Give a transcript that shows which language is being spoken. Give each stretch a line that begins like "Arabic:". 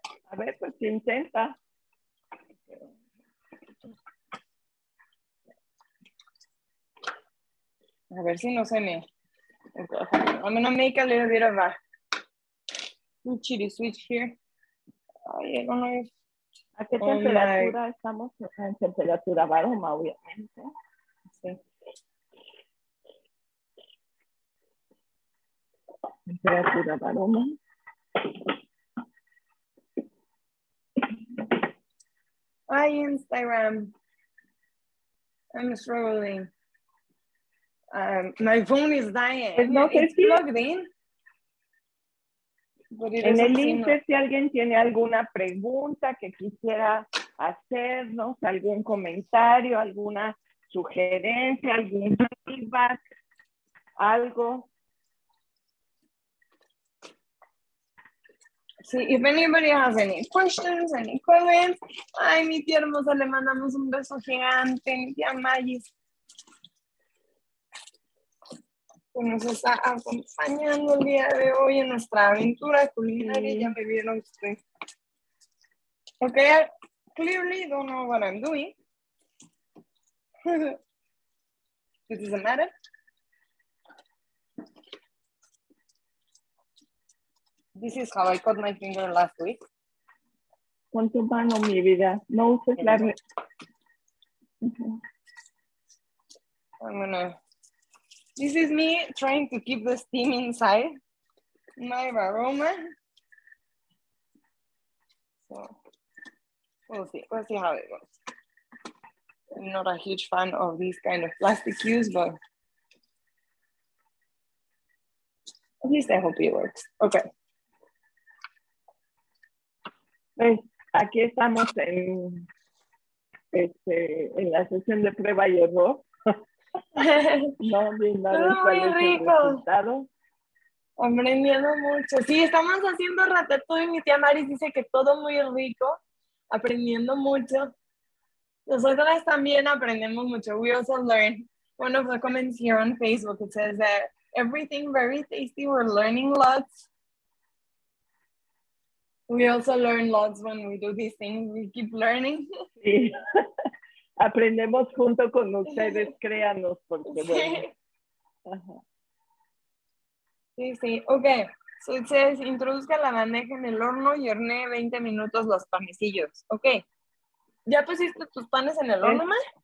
Spanish: A ver, pues intenta. A ver si no se me...
English: I'm gonna make a little bit of a chili switch here. I don't know if...
Spanish: ¿A qué temperatura estamos? En temperatura varoma, obviamente. Sí. Temperatura varoma.
English: Hi, Instagram. I'm struggling. My phone is dying.
Spanish: Pues no sé
English: It's
Spanish: si
English: plugged in.
Spanish: en el Insta, si alguien tiene alguna pregunta que quisiera hacernos, algún comentario, alguna sugerencia, algún feedback, algo.
English: Sí, if anybody has any questions, any comments.
Spanish: Ay, mi tía hermosa, le mandamos un beso gigante, mi tía Magis, que nos está acompañando el día de hoy en nuestra aventura culinaria. Ya me vieron ustedes.
English: Okay, I clearly don't know what I'm doing. This doesn't matter. This is how I cut my finger last week.
Spanish: Con tu mano, mi vida. No uses la...
English: This is me trying to keep the steam inside my aroma. So we'll see how it goes. I'm not a huge fan of these kind of plastic cues, but at least I hope it works. Okay.
Spanish: Pues aquí estamos en la sesión de prueba y error. No, bien, a ver cuál es el resultado. Aprendiendo mucho. Sí, estamos haciendo ratatouille. Mi tía Maris dice que todo muy rico. Aprendiendo mucho. Nosotras también aprendemos mucho.
English: We also learn. One of the comments here on Facebook, it says that everything very tasty. We're learning lots. We also learn lots when we do these things. We keep learning.
Spanish: Sí. Aprendemos junto con ustedes, créanos, porque bueno. Ajá. Sí, sí. Ok.
English: So it says,
Spanish: introduzca la bandeja en el horno y hornee 20 minutos los panecillos. Ok. ¿Ya pusiste tus panes en el horno, ma?